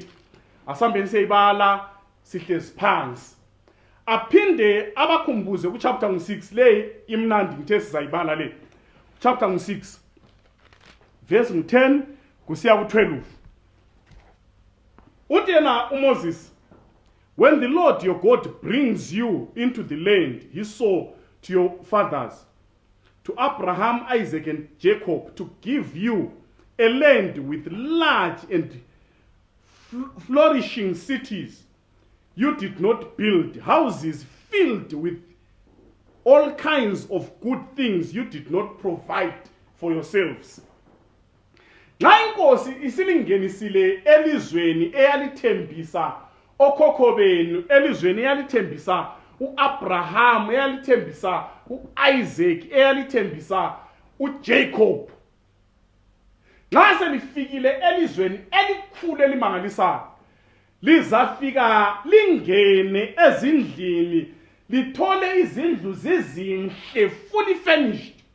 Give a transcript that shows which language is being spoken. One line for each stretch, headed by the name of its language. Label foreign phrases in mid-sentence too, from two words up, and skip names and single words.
North Ndebele: Asambeni siyibala sihlezi phansi. Aphinde abakhumbuze ku chapter 6, le imnandi ngithe sizayibala le.
English: Chapter 6 verse 10
North Ndebele: kusiya ku12. Uthi yena uMoses,
English: when the Lord your God brings you into the land he swore to your fathers, to Abraham, Isaac, and Jacob, to give you a land with large and flourishing cities, you did not build houses filled with all kinds of good things you did not provide for yourselves.
North Ndebele: Nxa inkosi isilingenisile elizweni eyalithembisa okhokho benu, elizweni eyalithembisa uAbraham, eyalithembisa uIsaac, eyalithembisa uJacob, nxa selifikile elizweni elikhulu elimangalisayo, lizafika lingene ezindlini, lithole izindlu zizinhle,
English: fully furnished,